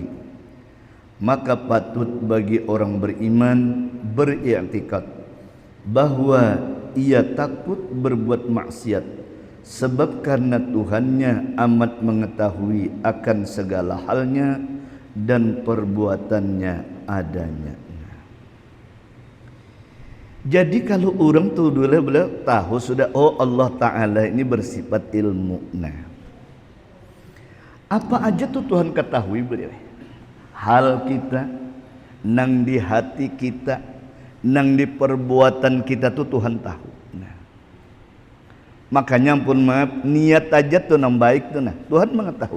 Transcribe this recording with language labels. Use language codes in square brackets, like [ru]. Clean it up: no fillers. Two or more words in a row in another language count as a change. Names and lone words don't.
[id] Maka patut bagi orang beriman beriktikad bahwa ia takut berbuat maksiat, sebab karena Tuhannya amat mengetahui akan segala halnya dan perbuatannya adanya. [bjn] Jadi kalau orang tu dulu tahu sudah, [id] oh Allah Ta'ala ini bersifat ilmu. [bjn] Apa aja tuh Tuhan ketahui beliau. Hal kita, nang di hati kita, nang di perbuatan kita tuh Tuhan tahu. Nah, makanya pun maaf, niat aja tuh nang baik tuh, nah Tuhan mengetahui.